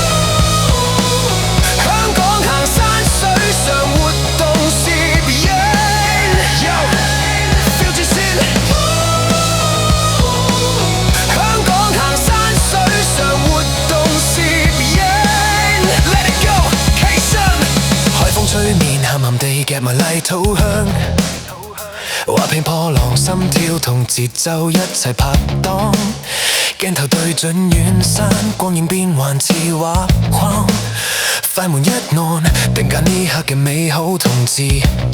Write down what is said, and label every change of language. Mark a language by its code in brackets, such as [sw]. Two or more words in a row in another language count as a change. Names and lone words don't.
[yue] 香港行山水上活動攝影 ，feel 住先。香港行山水上活動攝影 ， [en] Let it go， [yue] 起身。海風吹面，鹹鹹地夾埋泥土香。畫屏破浪，心跳同節奏一齊拍檔，鏡頭對準遠山，光影變幻似畫框，快門一按，定格呢刻嘅美好同自由。